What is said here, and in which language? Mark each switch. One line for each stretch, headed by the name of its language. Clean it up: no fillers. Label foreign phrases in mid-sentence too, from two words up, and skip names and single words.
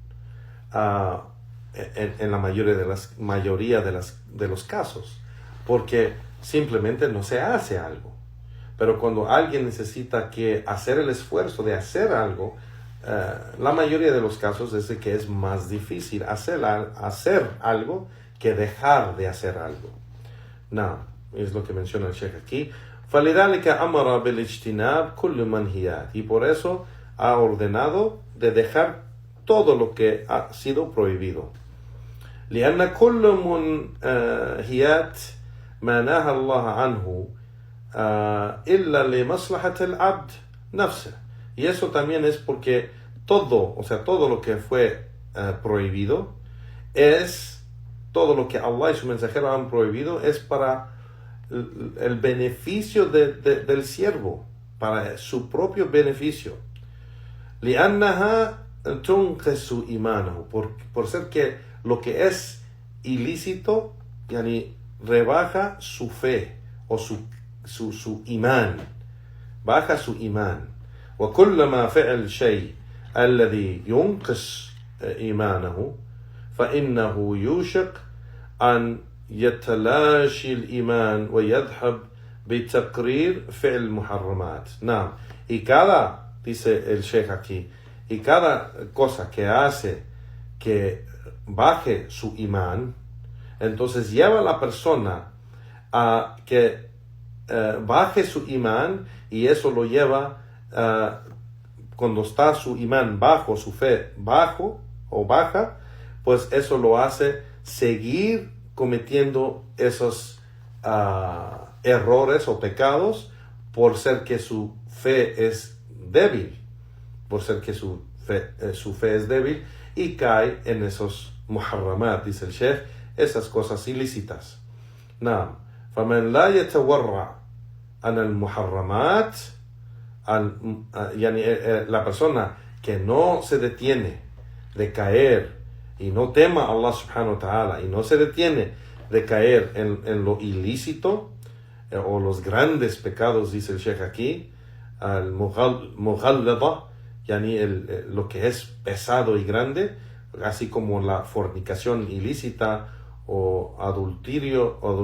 Spanish: En la mayoría de los casos, porque simplemente no se hace algo. Pero cuando alguien necesita que hacer el esfuerzo de hacer algo, la mayoría de los casos es de que es más difícil hacer algo que dejar de hacer algo. No, es lo que menciona el Sheikh aquí.
Arabic: فَلِذَلِكَ أَمَرَ بِالْاجْتِنَابِ كُلُّ مَنْهِيَاتِ.
Spanish: Y por eso ha ordenado de dejar todo lo que ha sido prohibido.
Arabic: لأن كل منهيات ما نهى الله عنه إلا لمصلحة العبد نفسه.
Spanish: Y eso también es porque todo lo que fue prohibido todo lo que Allah y su mensajero han prohibido es para el beneficio del siervo, para su propio beneficio.
Arabic: لأنها تنقص إيمانه,
Spanish: por ser que lo que es ilícito yani rebaja su fe o su imán, baja su imán.
Arabic: وكلما فعل الشيء الذي ينقص إيمانه فإنه يوشك أن يتلاشي الإيمان ويذهب بتقرير فعل المحرمات. نعم,
Spanish: y cada, dice el Sheikh aquí, y cada cosa que hace que baje su imán, entonces lleva a la persona a que baje su imán, y eso lo lleva cuando está su imán bajo, su fe bajo o baja, pues eso lo hace seguir cometiendo esos errores o pecados por ser que su fe es débil, su fe es débil, y cae en esos muharramat, dice el Sheikh, esas cosas ilícitas.
Arabic: Naam, فمن لا يتورع عن المحرمات,
Spanish: la persona que no se detiene de caer y no tema a Allah
Arabic: سبحانه وتعالى,
Spanish: y no se detiene de caer en lo ilícito o los grandes pecados, dice el Sheikh aquí,
Arabic: المغلظة,
Spanish: lo que es pesado y grande, así como la fornicación ilícita o adulterio